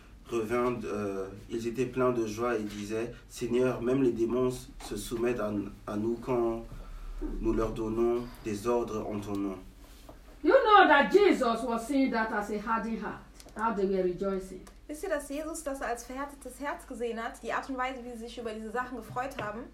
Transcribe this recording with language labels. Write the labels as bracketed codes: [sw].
[fr] revint, ils étaient pleins de joie et disaient, Seigneur, même les démons se soumettent à nous quand nous leur donnons des ordres en ton nom. [en] You know that Jesus was seeing that as a hardened heart, how they were rejoicing. [de] Wisst ihr, dass Jesus das als verhärtetes Herz gesehen hat, die Art und Weise, wie sie sich über diese Sachen gefreut haben?